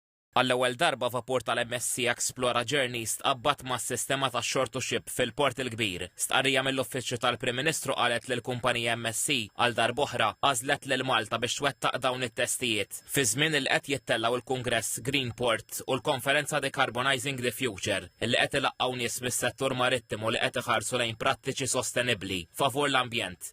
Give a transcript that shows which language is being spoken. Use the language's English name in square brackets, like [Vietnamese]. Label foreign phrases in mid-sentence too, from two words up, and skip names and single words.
[Maltese] Għall-ewwel darba vapur tal-MSC Explora Journeys tqabbad mas-sistema tax-short-to-ship fil-Port il-Kbir. Stqarrija mill-Uffiċċju tal-Prim Ministru qalet li l-kumpanija MSC għal darb'oħra għażlet lil Malta biex twettaq dawn it-testijiet fi żmien li qed jittellaw il-Kungress Greenport u l-Konferenza Decarbonizing the Future illi qed ilaqgħu nies mis-settur marittimu li qed iħarsu lejn prattiċi sostenibbli favur l-ambjent.